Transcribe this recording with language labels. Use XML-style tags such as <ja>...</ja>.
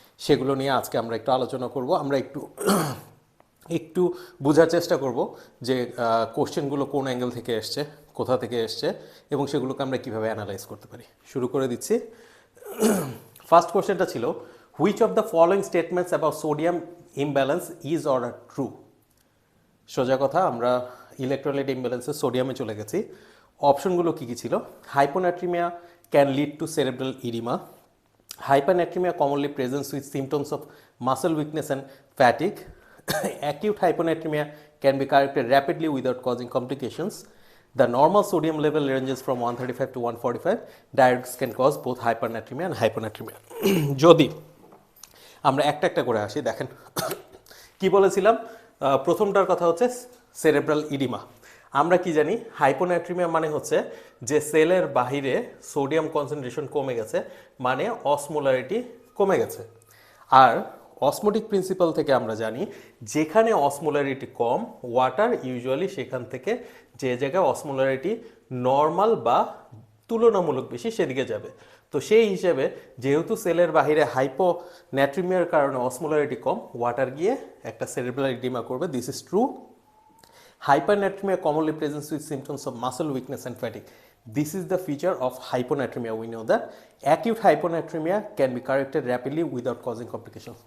<bn>সেগুলো নিয়ে আজকে আমরা একটু আলোচনা করব। আমরা একটু একটু বোঝার চেষ্টা করব যে কোশ্চেনগুলো কোন অ্যাঙ্গেল থেকে এসছে, কোথা থেকে এসছে, এবং সেগুলোকে আমরা কীভাবে অ্যানালাইজ করতে পারি। শুরু করে দিচ্ছি। ফার্স্ট কোশ্চেনটা ছিল,</bn> <en>Which of the following statements about sodium imbalance is or are true.</en> <bn>সোজা কথা, আমরা ইলেকট্রোলাইট ইমব্যালেন্সে সোডিয়ামে চলে গেছি। অপশনগুলো কী কী ছিল?</bn> <en>Hyponatremia can lead to cerebral edema, hypernatremia commonly presents with symptoms of muscle weakness and fatigue. Acute hyponatremia can be corrected rapidly without causing complications. The normal sodium level ranges from 135 to 145. Diuretics can cause both hypernatremia and hyponatremia.</en> <bn>যদি আমরা একটা একটা করে আসি, দেখেন কি বলেছিলাম। প্রথমটার কথা হচ্ছে সেরেব্রাল ইডিমা। আমরা কি জানি? হাইপোনাট্রিমিয়া মানে হচ্ছে যে সেলের বাহিরে সোডিয়াম কনসেন্ট্রেশন কমে গেছে, মানে অসমোলারিটি কমে গেছে। আর অসমোটিক প্রিন্সিপাল থেকে আমরা জানি যেখানে অসমোলারিটি কম, ওয়াটার ইউজুয়ালি সেখান থেকে যে জায়গায় অসমোলারিটি নর্মাল বা তুলনামূলক বেশি সেদিকে যাবে। তো সেই হিসেবে যেহেতু সেলের বাহিরে হাইপোন্যাট্রিমিয়ার কারণে অসমোলারিটি কম, ওয়াটার গিয়ে একটা সেরেব্রাল ইডিমা করবে।</bn> <en>This is true. Hypernatremia commonly presents with symptoms of muscle weakness and fatigue. This is the feature of hyponatremia. We know that acute hyponatremia can be corrected rapidly without causing complications.</en>